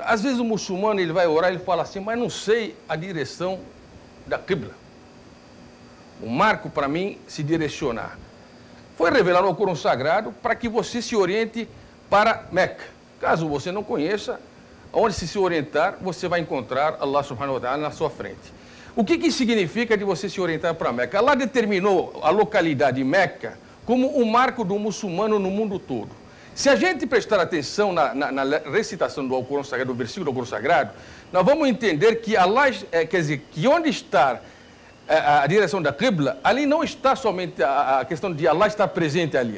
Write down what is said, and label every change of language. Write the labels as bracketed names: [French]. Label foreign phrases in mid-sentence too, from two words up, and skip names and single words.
[Portuguese] Às vezes o muçulmano ele vai orar e ele fala assim, mas não sei a direção da Qibla. O marco para mim se direcionar. Foi revelado no Corão Sagrado para que você se oriente para Meca. Caso você não conheça, onde se orientar, você vai encontrar Allah [Arabic] سبحانه وتعالى [Portuguese] na sua frente. O que significa de você se orientar para Meca? Allah determinou a localidade Meca como um marco do muçulmano no mundo todo. Se a gente prestar atenção na recitação do Alcorão Sagrado, do versículo do Alcorão Sagrado, nós vamos entender que Allah, quer dizer, que onde está a direção da Qibla, ali não está somente a questão de Allah estar presente ali.